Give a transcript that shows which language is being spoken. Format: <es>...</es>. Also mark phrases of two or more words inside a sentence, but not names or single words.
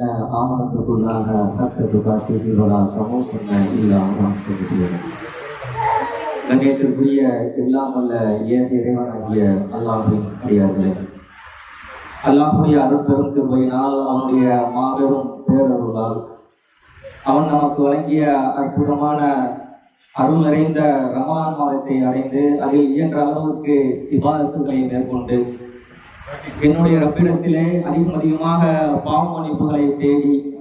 <ar>آمنوا اتقوا الله حق تقاته ولا تموتن إلا وأنتم مسلمون.</ar> <ta>கண்ணியத்திற்குரிய எல்லாம் வல்ல ஏக இறைவனாகிய அல்லாஹ்வின் அடியார்களே, அல்லாஹ்வுடைய அருட்பெரும் கிருபையினால் அவனுடைய மாபெரும் பேரருளால் அவன் நமக்கு வழங்கிய அற்புதமான அருள் நிறைந்த ரமலான் மாதத்தை அடைந்து அதில் இயன்ற அளவுக்கு இபாதத்துகளை மேற்கொண்டு என்னுடைய ரப்பிடத்திலே அதிகமாக பாவ மன்னிப்புகளை தேடி</ta>